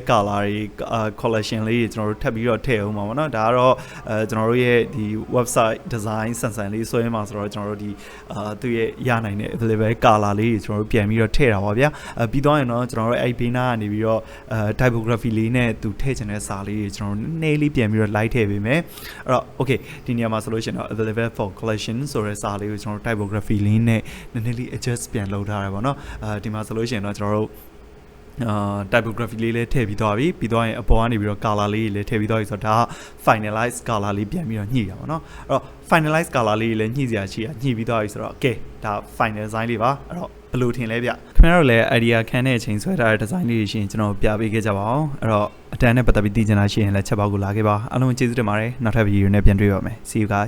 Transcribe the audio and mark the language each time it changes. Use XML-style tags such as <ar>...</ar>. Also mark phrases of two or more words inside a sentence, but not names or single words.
<my>color တွေ collection လေးတွေကျွန်တော်တို့ထပ်ပြီးတော့ထည့်အောင်ပါဗောနော်ဒါကတော့ကျွန်တော်တို့ရဲ့ဒီ</my> <en>website design</en> <my>ဆန်ဆန်လေးဆွဲမှာဆိုတော့ကျွန်တော်တို့ဒီသူရဲ့ရနိုင်တဲ့</my> <en>available color</en> <my>လေးတွေကျွန်တော်တို့ပြန်ပြီးတော့ထည့်တာပါဗျာပြီးတော့ရင်တော့ကျွန်တော်တို့အဲ့ဘေးနားကနေပြီးတော့typography လေးနဲ့သူထည့်ချင်တဲ့စာလေးတွေကျွန်တော်တို့နည်းလေးပြန်ပြီးတော့ လိုက်ထည့်ပေးမယ်အဲ့တော့ okay ဒီနေရာမှာဆိုလို့ရှိရင်တော့</my> <en>available for collection</en> <my>ဆိုတဲ့စာလေးကိုကျွန်တော်တို့ typography လေးနဲ့နည်းနည်းလေး adjust ပြန်လုပ်ထားရပါတော့ဒီမှာဆိုလို့ရှိရင်တော့ကျွန်တော်တို့ typography လေးလည်းထည့်ပြီးသွားပြီပြီးသွားရင်အပေါ်ကနေပြီးတော့ color လေးလည်းထည့်ပြီးသွားပြီဆိုတော့ဒါက</my> <en>finalize color</en> <my>လေးပြန်ပြီးတော့ညှိတာပါเนาะအဲ့တော့</my> <en>finalize color</en> <my>လေးလည်းညှိစရာရှိတာညှိပြီးသွားပြီဆိုတော့ okay ဒါ</my> <en>final design</en> <my>လေးပါအဲ့တော့ဘယ်လိုထင်လဲဗျခင်ဗျားတို့လည်း idea ခံတဲ့အချိန်ဆွဲထားတဲ့ design လေးတွေရှိရင်ကျွန်တော်ပြပေးခဲ့ကြပါအောင်အဲ့တော့အတန်းနဲ့ပတ်သက်ပြီးသိချင်တာရှိရင်လည်းချက်ပေါက်ကိုလာခဲ့ပါအားလုံးကျေးဇူးတင်ပါတယ်နောက်ထပ် video နဲ့ပြန်တွေ့ပါမယ်</my> <en>see you guys</en>